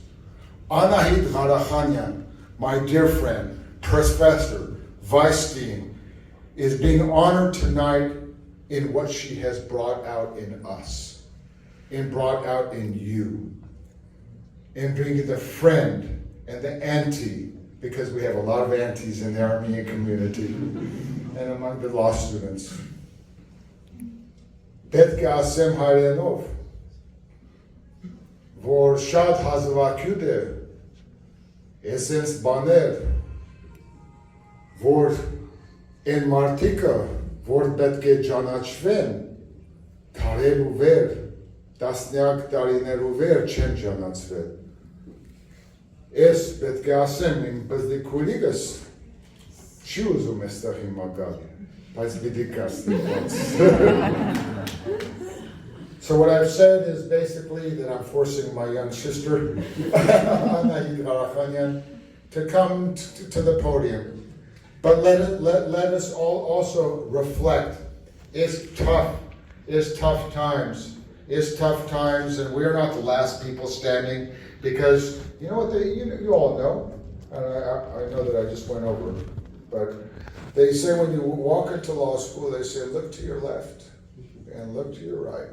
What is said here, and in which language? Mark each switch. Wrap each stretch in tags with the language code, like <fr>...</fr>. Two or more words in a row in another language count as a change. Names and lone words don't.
<en>Anahid Gharakhanian, my dear friend, professor, vice dean, is being honored tonight in what she has brought out in us, and brought out in you, in being the friend and the auntie, because we have a lot of aunties in the Armenian community and among the law students.</en> <hy>Պետք է ասեմ հայերենով, որ շատ հազվագյուտ է էսենց բաներ, որ այն մարդիկը, որ պետք է ճանաչվեն, քարեր ու վեր, տասնյակ տարիներ ու վեր չեն ճանաչվել։ Ես պետք է ասեմ, իմ բզդիկուլիկս չի ուզում էստեղ հիմա գալ, բայց պիտի գա ստիպված։</hy> <en>So what I've said is basically that I'm forcing my young sister, Anahid Gharakhanian, to come to the podium. But let us all also reflect. It's tough times, and we're not the last people standing, because you know what you all know, and I know that I just went over, but they say when you walk into law school, they say look to your left and look to your right.</en>